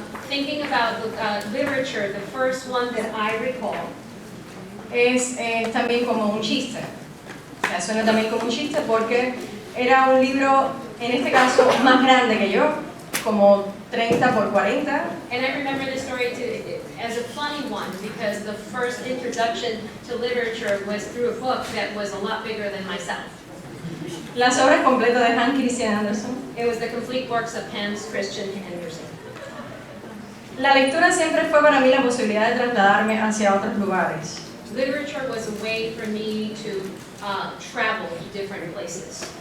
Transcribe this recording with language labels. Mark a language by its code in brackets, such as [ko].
[en] Thinking about literature, the first one that I recall [es] es también como un chiste. O sea, suena también como un chiste porque era un libro, en este caso, más grande que yo, como 30 por 40. [en] And I remember this story as a funny one because the first introduction to literature was through a book that was a lot bigger than myself. [es] Las obras completas de Hans Christian Andersen. [en] It was the complete works of Hans Christian Andersen. [es] La lectura siempre fue para mí la posibilidad de trasladarme hacia otros lugares. [en] Literature was a way for me to travel to different places.